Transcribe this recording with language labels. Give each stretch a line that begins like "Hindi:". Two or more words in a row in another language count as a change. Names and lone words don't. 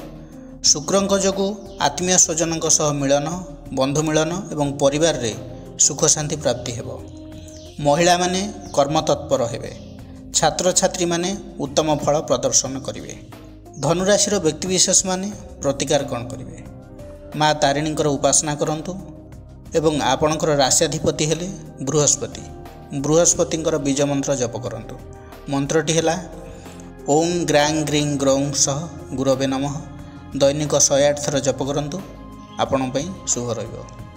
Odia: ଶୁକ୍ରଙ୍କ ଯୋଗୁ ଆତ୍ମୀୟ ସ୍ୱଜନଙ୍କ ସହ ମିଳନ, ବନ୍ଧୁ ମିଳନ ଏବଂ ପରିବାର ରେ ସୁଖ ଶାନ୍ତି ପ୍ରାପ୍ତି ହେବ। ମହିଳା ମାନେ କର୍ମ ତତ୍ପର ହେବେ। ଛାତ୍ର ଛାତ୍ରୀ ମାନେ ଉତ୍ତମ ଫଳ ପ୍ରଦର୍ଶନ କରିବେ। ଧନୁରାଶି ବ୍ୟକ୍ତିବିଶେଷ ମାନେ ପ୍ରତିକାର କଣ କରିବେ। ମା ତାରିଣୀଙ୍କର ଉପାସନା କରନ୍ତୁ ଏବଂ ଆପଣଙ୍କର ରାଶ୍ୟାଧିପତି ହେଲେ ବୃହସ୍ପତି। ବୃହସ୍ପତିଙ୍କର ବୀଜ ମନ୍ତ୍ର ଜପ କରନ୍ତୁ। ମନ୍ତ୍ରଟି ହେଲା
Sanskrit: ओं ग्रां ग्रीं ग्रौं सह गुरवे नमः।
Odia: ଦୈନିକ 108 ଥର ଜପ କରନ୍ତୁ। ଆପଣ ପାଇଁ ଶୁଭ ରହିବ।